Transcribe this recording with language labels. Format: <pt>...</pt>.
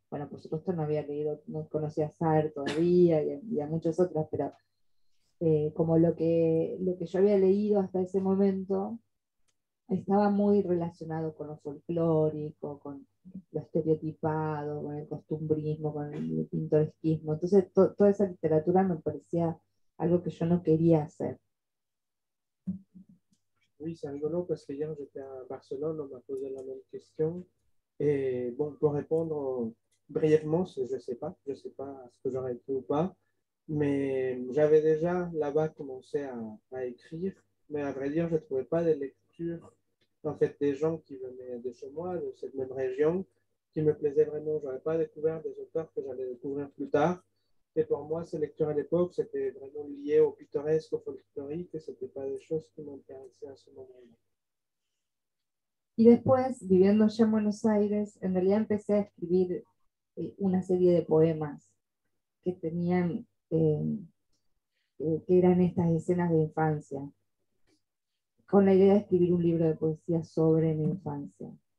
<es>Bueno, por supuesto no había leído, no conocía a Sartre todavía y a muchos otros, pero como lo que yo había leído hasta ese momento estaba muy relacionado con lo folclórico, con lo estereotipado, con el costumbrismo, con el pintoresquismo. Entonces, toda esa literatura me parecía algo que yo no quería hacer.</es> <fr>Oui, c'est rigolo parce que hier j'étais à Barcelone, on m'a posé la même question. Et bon, pour répondre brièvement, je ne sais pas ce que j'aurais écrit ou pas, mais j'avais déjà là-bas commencé à écrire, mais à vrai dire, je ne trouvais pas de lecture, en fait, des gens qui venaient de chez moi, de cette même région, qui me plaisaient vraiment. Je n'avais pas découvert des auteurs que j'allais découvrir plus tard. Et pour moi, ces lectures à l'époque, c'était vraiment lié au pittoresque, au folklorique, et ce n'était pas des choses qui m'intéressaient à ce moment-là.</fr> <es>Y después, viviendo ya en Buenos Aires, en realidad empecé a escribir una serie de poemas que tenían, que eran estas escenas de infancia, con la idea de escribir un libro de poesía sobre mi infancia.</es>